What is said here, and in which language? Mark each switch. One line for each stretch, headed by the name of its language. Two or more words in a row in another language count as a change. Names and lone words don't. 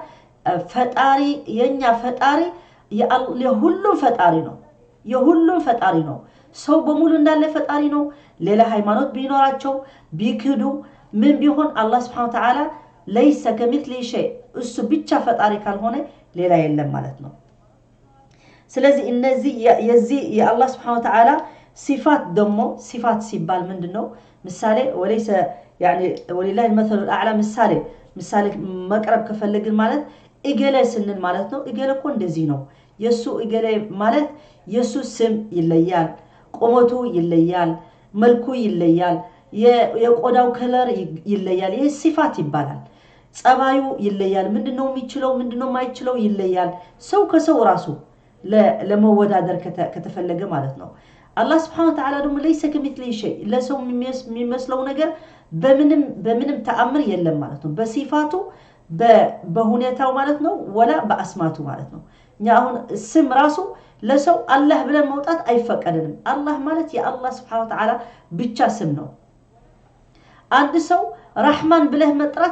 Amharic: ፈጣሪ የኛ ፈጣሪ የሁሉም ፈጣሪ ነው። ሰው በሙሉ እንዳለ ፈጣሪ ነው። ሌላ ሃይማኖት ቢኖራቸው ቢክዱ ምን ቢሆን አላህ
Arabic: سبحانه وتعالى ليس كمثله شيء
Amharic: እሱ ብቻ ፈጣሪ ካልሆነ ሌላ የለም ማለት ነው። ስለዚህ እነዚህ የዚህ የአላህ
Arabic: سبحانه وتعالى
Amharic: ሲፋት ደግሞ ሲፋት ሲባል ምንድነው? ምሳሌ ወለይሰ
Arabic: يعني ولله المثل الاعلى
Amharic: ምሳሌ መቅረብ ከፈለግን ማለት እገሌ ስንል ማለት ነው። እገሌ እኮ እንደዚህ ነው የሱ እገሌ ማለት የሱ ስም ይለያል፣ ቁመቱ ይለያል፣ መልኩ ይለያል የቆዳው ከለር ይለያል ይሄ ሲፋት ይባላል ጸባዩ ይለያል ምንድነው የሚችለው ምንድነው ማይችለው ይለያል ሰው ከሰው ራሱ ለመወዳደር ከተፈለገ ማለት ነው አላህ
Arabic: سبحانه وتعالى
Amharic: ደግሞ
Arabic: ليس كمثله شيء
Amharic: ለሰው የሚመስለው ነገር በምንም ተአምር የለም ማለት ነው በሲፋቱ በሁኔታው ማለት ነው ወላ በአስማቱ ማለት ነው እኛ አሁን ስም ራሱ ለሰው አላህ ብለን መውጣት አይፈቀድንም አላህ ማለት የአላህ
Arabic: سبحانه وتعالى
Amharic: ብቻ ስም ነው አንድ ሰው ረህማን ብለህ መጥራት